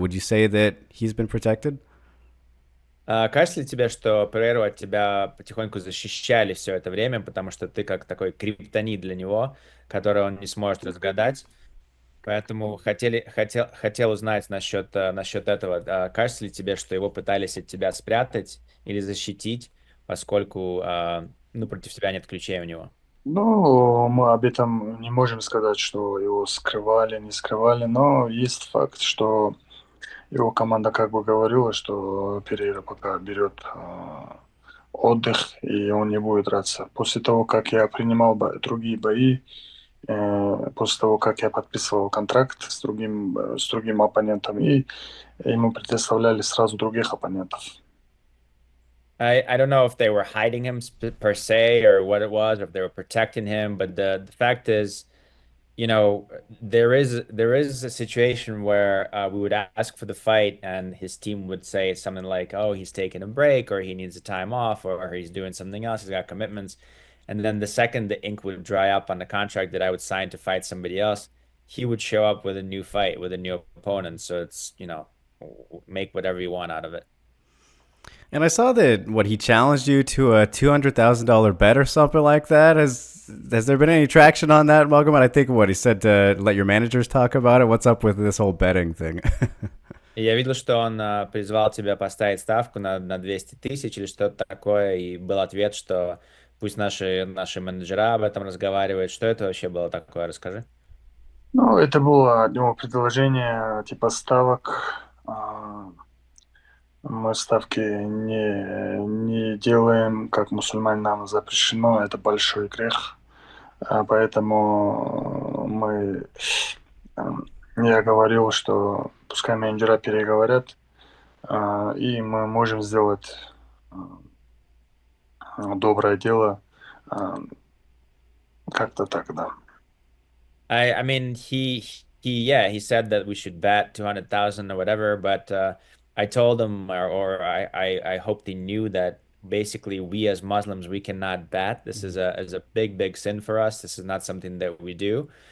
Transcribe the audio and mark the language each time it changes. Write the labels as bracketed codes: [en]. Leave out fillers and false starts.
[en] Would you say that he's been protected? [ru] Кажется ли тебе, что Перейру от тебя потихоньку защищали все это время, потому что ты как такой криптонит для него, который он не сможет разгадать? Поэтому хотел узнать насчет этого. Кажется ли тебе, что его пытались от тебя спрятать или защитить, поскольку против тебя нет ключей у него? Ну, мы об этом не можем сказать, что его скрывали, не скрывали, но есть факт, что его команда как бы говорила, что Перейра пока берет отдых, и он не будет драться. После того, как я принимал другие бои, после того, как я подписывал контракт с другим оппонентом, и ему предоставляли сразу других оппонентов. [en] I don't know if they were hiding him per se or what it was, or if they were protecting him, but the fact is, there is a situation where we would ask for the fight, and his team would say something like, "Oh, he's taking a break, or he needs a time off, or he's doing something else. He's got commitments." And then the second the ink would dry up on the contract that I would sign to fight somebody else, he would show up with a new fight with a new opponent. So it's make whatever you want out of it. And I saw that what he challenged you to a $200,000 bet or something like that. Has there been any traction on that, Magomed? I think what he said to let your managers talk about it. What's up with this whole betting thing? [ru] И я видел, что он призвал тебя поставить ставку на 200 тысяч или что-то такое, и был ответ, что пусть наши менеджера об этом разговаривают. Что это вообще было такое? Расскажи. Ну, это было от него предложение типа ставок. А, Мы ставки не делаем, как мусульмане нам запрещено, это большой грех. Поэтому я говорил, что пускай менеджера переговорят, и мы можем сделать доброе дело. А, Как-то так, да. [en] I mean, yeah, he said that we should bet 200,000 or whatever, but I told him, or I hoped he knew that basically we as Muslims, we cannot bet. This is a big sin for us. This is not something that we do.